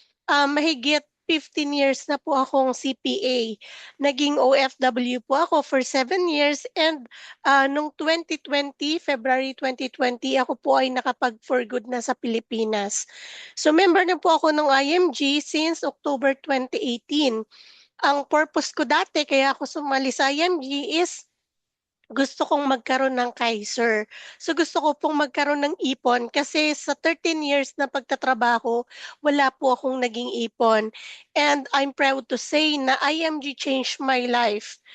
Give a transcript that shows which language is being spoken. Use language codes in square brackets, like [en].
[tl] Mahigit 15 years na po akong CPA. Naging OFW po ako for 7 years and nung 2020, February 2020, ako po ay nakapag-for good na sa Pilipinas. So member na po ako ng IMG since October 2018. Ang purpose ko dati kaya ako sumali sa IMG is gusto kong magkaroon ng Kaiser. So gusto ko pong magkaroon ng ipon kasi sa 13 years na pagtatrabaho, wala po akong naging ipon. [en] And I'm proud to say na IMG changed my life.